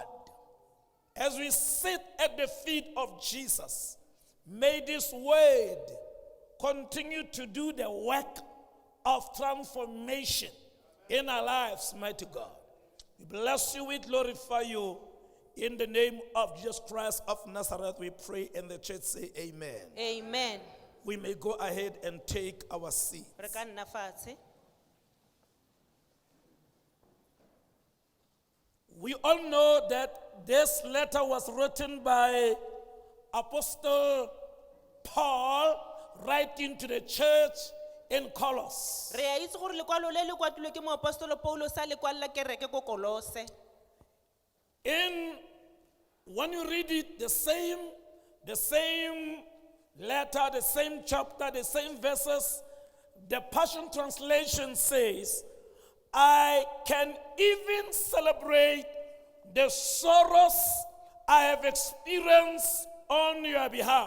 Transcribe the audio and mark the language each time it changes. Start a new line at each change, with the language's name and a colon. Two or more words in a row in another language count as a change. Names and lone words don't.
English: As we sit at the feet of Jesus, may this word continue to do the work of transformation in our lives, mighty God. We bless you, we glorify you. In the name of Jesus Christ of Nazareth, we pray, and the church say amen. Amen. We may go ahead and take our seat.
Tswana: Re ka nna fatshe.
English: We all know that this letter was written by Apostle Paul writing to the church in Colossus.
Tswana: Re a itse gore lekwalo le le kwatilwe ke moapostolo Paulo sa le kwalla kereke ko Kolose.
English: When you read it, the same letter, the same chapter, the same verses, the Passion Translation says, I can even celebrate the sorrows I have experienced on your behalf.